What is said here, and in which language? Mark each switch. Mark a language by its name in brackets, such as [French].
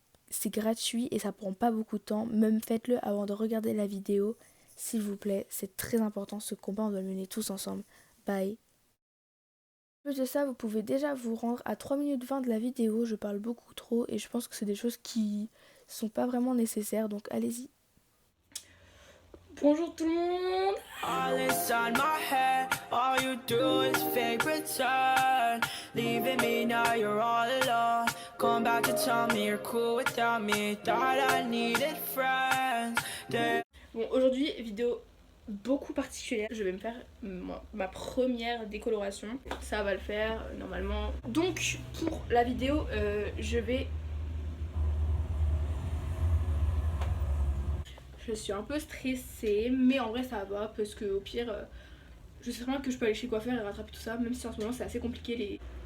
[French] C'est gratuit et ça prend pas beaucoup de temps, même faites-le avant de regarder la vidéo. S'il vous plaît, c'est très important, ce combat on doit le mener tous ensemble. Bye. En plus de ça, vous pouvez déjà vous rendre à 3 minutes 20 de la vidéo, je parle beaucoup trop et je pense que c'est des choses qui sont pas vraiment nécessaires, donc allez-y. Bonjour tout le monde. [English] All inside my head, all you do is fake return. Leaving me now, you're all alone. Come back to tell me you're cool without me. Thought I needed friends. [French] Bon, aujourd'hui, vidéo beaucoup particulière. Je vais me faire ma première décoloration. Ça va le faire normalement. Donc, pour la vidéo, je suis un peu stressée, mais en vrai ça va parce que au pire, je sais très bien que je peux aller chez le coiffeur et rattraper tout ça, même si en ce moment c'est assez compliqué.